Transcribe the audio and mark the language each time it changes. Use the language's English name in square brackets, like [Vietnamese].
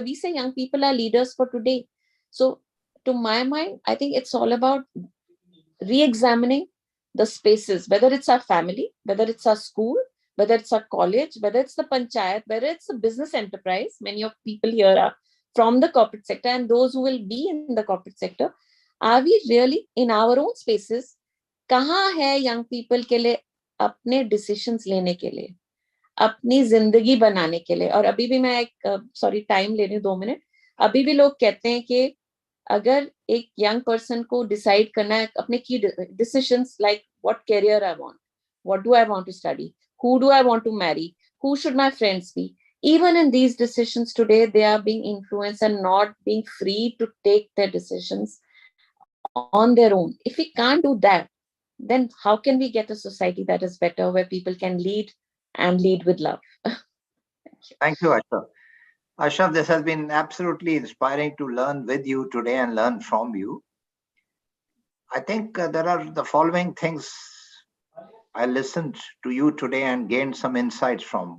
[English] We say young people are leaders for today. So to my mind, I think it's all about re-examining the spaces, whether it's our family, whether it's our school, whether it's our college, whether it's the panchayat, whether it's a business enterprise. Many of people here are from the corporate sector, and those who will be in the corporate sector. Are we really in our own spaces? [Hindi] कहाँ है [English] young people [Hindi] के लिए अपने decisions लेने के लिए, अपनी जिंदगी बनाने के लिए? और अभी भी मैं सॉरी टाइम ले रही हूँ 2 मिनट. अभी भी लोग कहते हैं कि अगर एक यंग पर्सन को डिसाइड करना है अपने की decisions, [English] Like what career I want, what do I want to study, who do I want to marry, who should my friends be, even in these decisions today, they are being influenced and not being free to take their decisions on their own. If we can't do that, then how can we get a society that is better, where people can lead and lead with love? Thank you, Ashraf. Ashraf, this has been absolutely inspiring to learn with you today and learn from you. I think there are the following things I listened to you today and gained some insights from.